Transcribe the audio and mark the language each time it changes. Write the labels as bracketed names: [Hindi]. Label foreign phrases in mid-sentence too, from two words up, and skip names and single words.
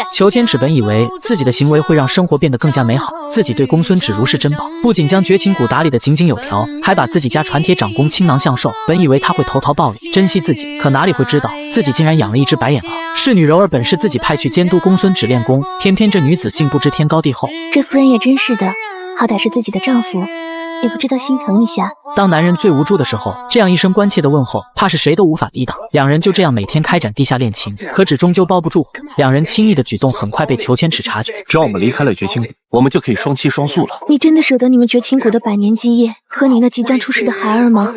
[Chinese] 裘千尺本以為自己的行為會讓生活變得更加美好，自己對公孫止如是珍寶，不僅將絕情谷打理得井井有條，還把自己家傳鐵掌功傾囊相授。本以為他會投桃報李，珍惜自己，可哪裡會知道自己竟然養了一隻白眼兒。侍女柔兒本是自己派去監督公孫止練功，偏偏這女子竟不知天高地厚。這夫人也真是的，好歹是自己的丈夫，也不知道心疼一下。當男人最無助的時候，這樣一聲關切的問候，怕是誰都無法抵擋。兩人就這樣每天開展地下戀情，可只終究包不住火。兩人輕易的舉動很快被裘千尺察覺。只要我們離開了絕情谷，我們就可以雙棲雙宿了。你真的捨得你們絕情谷的百年基業和你那即將出世的孩兒嗎？